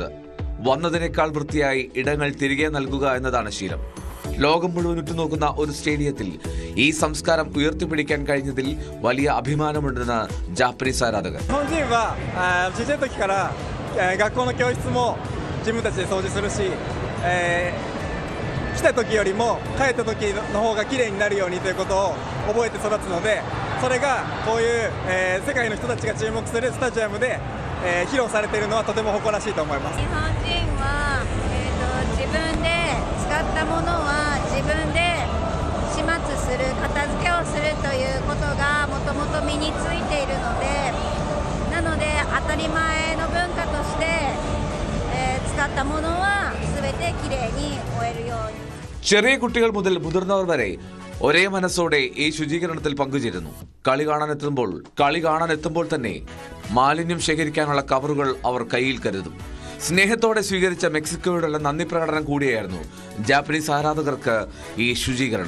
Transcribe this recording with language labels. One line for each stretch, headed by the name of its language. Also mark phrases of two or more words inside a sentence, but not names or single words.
Malayalam: വന്നതിനേക്കാൾ വൃത്തിയായി ഇടങ്ങൾ തിരികെ നൽകുക എന്നതാണ് ശീലം. ലോകം മുഴുവൻ ഉറ്റുനോക്കുന്ന ഒരു സ്റ്റേഡിയത്തിൽ ഈ സംസ്കാരം ഉയർത്തിപ്പിടിക്കാൻ കഴിഞ്ഞതിൽ വലിയ അഭിമാനമുണ്ടെന്ന് ജാപ്പനീസ് ആരാധകർ.
Japanese: 来た時よりも帰った時の方が綺麗になるようにということを覚えて育つので、それがこういう、世界の人たちが注目するスタジアムで、披露されているのはとても誇らしいと思います。日本人は、自分で使ったものは自分で始末する、片付けをするということがもともと身についているので、なので当たり前の文化として、使ったものは全てきれいに終えるように。
Malayalam: ചെറിയ കുട്ടികൾ മുതൽ മുതിർന്നവർ വരെ ഒരേ മനസ്സോടെ ഈ ശുചീകരണത്തിൽ പങ്കുചേരുന്നു. കളി കാണാനെത്തുമ്പോൾ തന്നെ മാലിന്യം ശേഖരിക്കാനുള്ള കവറുകൾ അവർ കയ്യിൽ കരുതും. സ്നേഹത്തോടെ സ്വീകരിച്ച മെക്സിക്കോയോടുള്ള നന്ദി പ്രകടനം കൂടിയായിരുന്നു ജാപ്പനീസ് ആരാധകർക്ക് ഈ ശുചീകരണം.